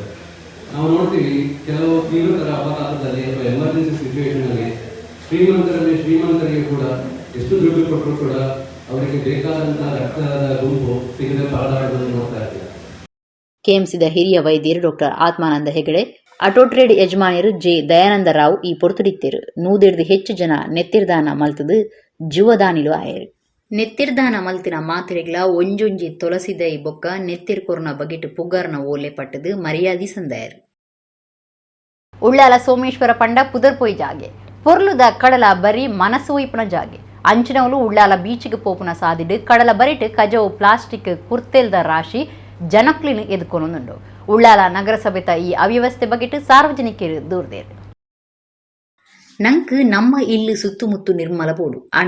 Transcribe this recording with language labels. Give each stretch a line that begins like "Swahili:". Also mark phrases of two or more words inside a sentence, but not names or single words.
Kannada: ನಾವು ನೋಡ್ತೀವಿ ಕೆಲವು ತೀವ್ರತರ ಅಪಘಾತದಲ್ಲಿ ಅಥವಾ
English: emergency situationಲ್ಲಿ
Kannada: ಶ್ರೀಮಂತರಿಗೆ ಕೂಡ ಎಷ್ಟು ದುಡ್ಡು ಕೊಟ್ಟರು ಕೂಡ ಅವರಿಗೆ ಬೇಕಾದಂತಹ ರಕ್ತದ ಗುಂಪು ಸಿಗದೆ ಪರದಾಡುವುದನ್ನು ನೋಡ್ತಾ ಇದ್ದೀವಿ.
Tulu: ಕೆಎಂಸಿದ ಹಿರಿಯ ವೈದ್ಯರು ಡಾಕ್ಟರ್ ಆತ್ಮಾನಂದ ಹೆಗಡೆ, ಅಟೋಟ್ರೇಡ್ ಯಜಮಾನಿಯರು ಜೆ ದಯಾನಂದ ರಾವ್ ಈ ಪೊರ್ತುಡಿತ್ತೇರು. 150 ಹೆಚ್ಚು ಜನ ನೆತ್ತಿರ್ದಾನ ಮಲ್ತದು ಜೀವದಾನಿಲು ಆಯರು. ನೆತ್ತಿರ್ದಾನ ಮಲ್ತಿನ ಮಾತ್ರೆಗಳ ಒಂಜೊಂಜಿ ತೊಲಸಿದೈ ಬೊಕ್ಕ ನೆತ್ತಿರ್ ಕೊರ್ನ ಬಗೆಟ್ ಪುಗ್ಗಾರ್ನ ಓಲೆ ಪಟ್ಟದು ಮರ್ಯಾದಿ ಸಂದಾಯರು. ಉಳ್ಳಾಲ ಸೋಮೇಶ್ವರ ಪಂಡ ಪುದರ್ ಪೊಯ್ ಜಾಗೆ ಪೊರ್ಲುದ ಕಡಲ ಬರಿ ಮನಸ್ಸು ವೈಪುನ ಜಾಗೆ ಅಂಚಿನವಲು ಉಳ್ಳಾಲ ಬೀಚಿಗೆ ಪೋಪುನ ಸಾದಿಡು ಕಡಲ ಬರಿಟ್ ಕಜವು ಪ್ಲಾಸ್ಟಿಕ್ ಕುರ್ತೆಲ್ದ ರಾಶಿ ಜನಕ್ಲಿನ ಎದುಕೊನುಂಡು ಉಳ್ಳಾಲ ನಗರಸಭೆತ ಈ ಅವ್ಯವಸ್ಥೆ ಬಗೆಟ್ ಸಾರ್ವಜನಿಕರು ದೂರದೇರು ನಂಕ್ ನಮ್ಮ ಇಲ್ಲಿ ಸುತ್ತಮುತ್ತು ನಿರ್ಮಲ ಬೋಡು ಆಂಡ